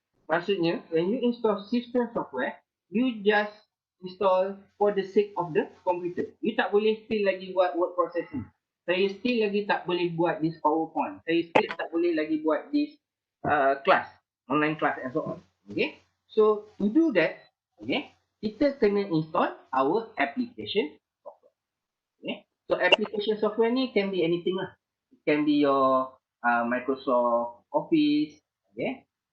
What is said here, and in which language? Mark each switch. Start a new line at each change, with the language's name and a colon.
English: Maksudnya when you install system software, you just install for the sake of the computer.
Malay: You tak boleh still lagi buat word processing. Saya still lagi tak boleh buat
English: this PowerPoint.
Malay: Saya still tak boleh lagi buat
English: this class, online class and so on. Okay. So to do that, okay,
Malay: kita kena
English: install our application software. Okay. So application software ni can be anything lah. It can be your Microsoft Office, okay.